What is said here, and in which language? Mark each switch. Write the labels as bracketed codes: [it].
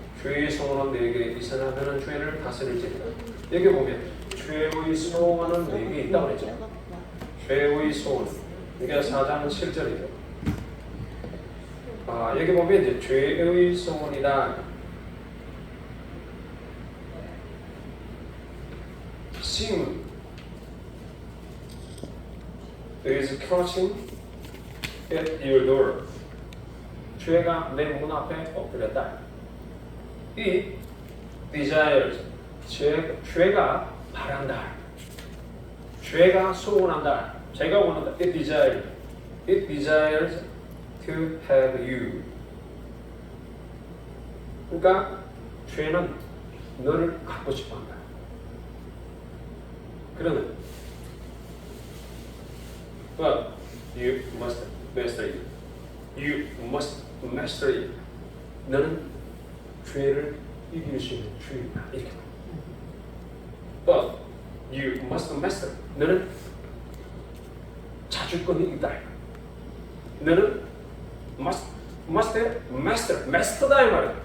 [ko] 죄의 소원은 내게 있으나 너는 죄를 다스릴지니라. 여기 보면 죄의 소원은 내게 있다고 그랬죠. 죄의 소원. 이게 4장 7절이죠. 여기 보면 이제 죄의 소원이다. [en] Sin is crouching at your door. [ko] 죄가 내 문 앞에 엎드렸다. 이 desires, 죄가 바란다. 죄가 소원한다. 제가 원한다. [en] It desires to have you. [ko] 그러니까 죄는 너를 갖고 싶어한다. 그러면 [en] But you must master it. You must master it. [ko] 너는 죄를 이길 수 있는 주인이다. 이렇게. [en] But you must master. [ko] 너는 자주권이 있다. 너는 master다 이 말이야.